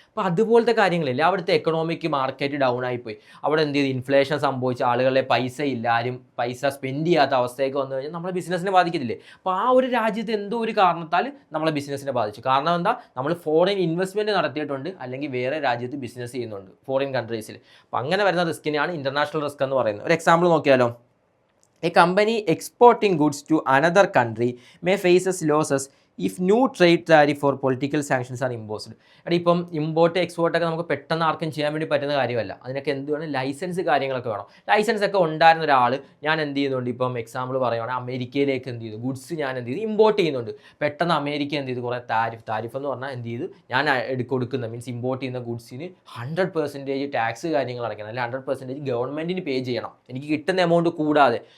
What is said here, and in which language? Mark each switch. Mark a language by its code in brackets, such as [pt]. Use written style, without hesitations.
[ml] അപ്പോൾ അതുപോലത്തെ കാര്യങ്ങളില്ല. അവിടുത്തെ എക്കണോമിക് മാർക്കറ്റ് ഡൗൺ ആയിപ്പോയി, അവിടെ എന്ത് ചെയ്തു, ഇൻഫ്ലേഷൻ സംഭവിച്ച, ആളുകളെ പൈസ ഇല്ല, ആരും പൈസ സ്പെൻഡ് ചെയ്യാത്ത അവസ്ഥയൊക്കെ വന്നു കഴിഞ്ഞാൽ നമ്മളെ ബിസിനസ്സിനെ ബാധിക്കത്തില്ലേ. അപ്പോൾ ആ ഒരു രാജ്യത്ത് എന്തോ ഒരു കാരണത്താൽ നമ്മളെ ബിസിനസ്സിനെ ബാധിച്ചു. കാരണം എന്താ, നമ്മൾ ഫോറിൻ ഇൻവെസ്റ്റ്മെൻറ്റ് നടത്തിയിട്ടുണ്ട്, അല്ലെങ്കിൽ വേറെ രാജ്യത്ത് ബിസിനസ് ചെയ്യുന്നുണ്ട് ഫോറിൻ കൺട്രീസിൽ. അപ്പോൾ അങ്ങനെ വരുന്ന റിസ്കിനെയാണ് ഇൻ്റർനാഷണൽ റിസ്ക് എന്ന് പറയുന്നത്. ഒരു എക്സാമ്പിൾ നോക്കിയാലോ. [en] A company exporting goods to another country may faces losses if new trade tariff or political sanctions are imposed. [ml] ഇപ്പം ഇമ്പോർട്ട് എക്സ്പോർട്ടൊക്കെ നമുക്ക് പെട്ടെന്ന് ആർക്കും ചെയ്യാൻ വേണ്ടി പറ്റുന്ന കാര്യമല്ല. അതിനൊക്കെ എന്ത് വേണം, ലൈസൻസ് കാര്യങ്ങളൊക്കെ വേണം. ലൈസൻസ് ഒക്കെ ഉണ്ടായിരുന്ന ഒരാൾ ഞാൻ എന്ത് ചെയ്യുന്നുണ്ട്, ഇപ്പം എക്സാമ്പിൾ പറയുകയാണെങ്കിൽ അമേരിക്കയിലേക്ക് എന്ത് ചെയ്തു, ഗുഡ്സ് ഞാൻ എന്ത് ചെയ്തു, ഇമ്പോർട്ട് ചെയ്യുന്നുണ്ട്. പെട്ടെന്ന് അമേരിക്ക എന്ത് ചെയ്തു, കുറേ താരിഫ് എന്ന് പറഞ്ഞാൽ എന്ത് ചെയ്തു, ഞാൻ കൊടുക്കുന്ന മീൻസ് ഇമ്പോർട്ട് ചെയ്യുന്ന ഗുഡ്സിന് 100% ടാക്സ് കാര്യങ്ങൾ അടയ്ക്കണം, അല്ലെങ്കിൽ 100% ഗവൺമെൻറ്റിന് പേ ചെയ്യണം, എനിക്ക് കിട്ടുന്ന എമൗണ്ട് കൂടാതെ.